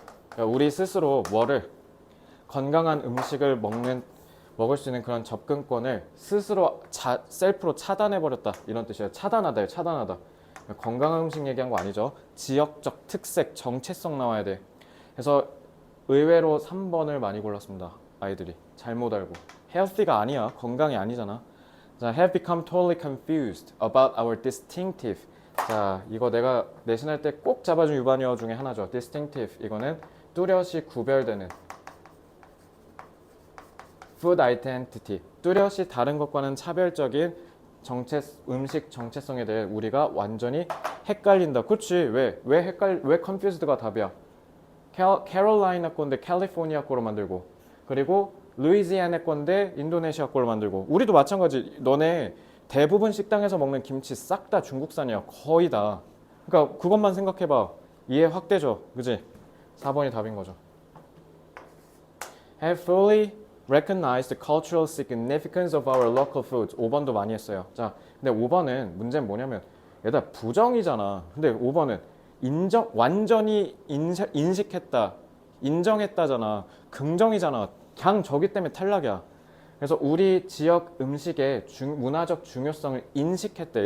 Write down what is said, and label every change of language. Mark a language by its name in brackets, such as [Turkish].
[Korean] 그러니까 우리 스스로 뭐를 건강한 음식을 먹을 수 있는 그런 접근권을 스스로 셀프로 차단해버렸다 이런 뜻이에요. 차단하다요. 차단하다. 건강한 음식 얘기한 거 아니죠. 지역적 특색, 정체성 나와야 돼. 그래서 의외로 3번을 많이 골랐습니다. 아이들이 잘못 알고. healthy가 아니야. 건강이 아니잖아. [English] 자, have become totally confused about our distinctive. [Korean] 자, 이거 내가 내신할 때 꼭 잡아준 유반어 중에 하나죠. distinctive. 이거는 뚜렷이 구별되는 food identity. 뚜렷이 다른 것과는 차별적인 음식 정체성에 대해 우리가 완전히 헷갈린다. 그렇지. 왜 confused가 답이야? 캐롤라이나 건데 캘리포니아 거로 만들고 그리고 루이지애나 건데 인도네시아 거로 만들고 우리도 마찬가지. 너네 대부분 식당에서 먹는 김치 싹 다 중국산이야. 거의 다. 그러니까 그것만 생각해봐. 이해 확 되죠. 그지? 4번이 답인 거죠. [English] Have fully recognized the cultural significance of our local foods. [Korean] 5번도 많이 했어요. 자, 근데 5번은 문제는 뭐냐면 얘들아 부정이잖아. 근데 5번은 완전히 인식했다, 인정했다잖아. 긍정이잖아. 그냥 저기 때문에 탈락이야. 그래서 우리 지역 음식의 문화적 중요성을 인식했대.